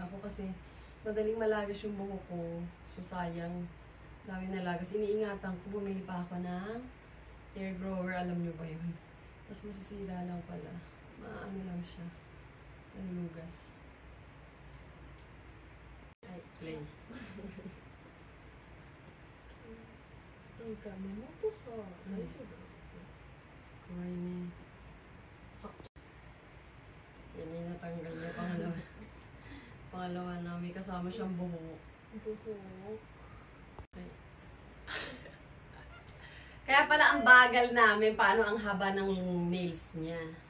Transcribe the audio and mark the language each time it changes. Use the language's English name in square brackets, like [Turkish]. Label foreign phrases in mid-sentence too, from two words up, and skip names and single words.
[Filipino] Ako kasi, madaling malagas yung buhok ko. So, sayang. Dami nalagas. Iniingatan ko, bumili pa ako ng [English] hair grower. [Filipino] Alam niyo ba yun? Mas masisira lang pala. Maano lang siya. Lugas. Ay, play. [Japanese] なんか根元さ、大丈夫？ [Filipino] Kuhay ni. Yan yung natanggal niya. Pangalawa. Pangalawa na may kasama siyang buhok. Buhok. Okay. Kaya pala ang bagal namin paano ang haba ng nails niya.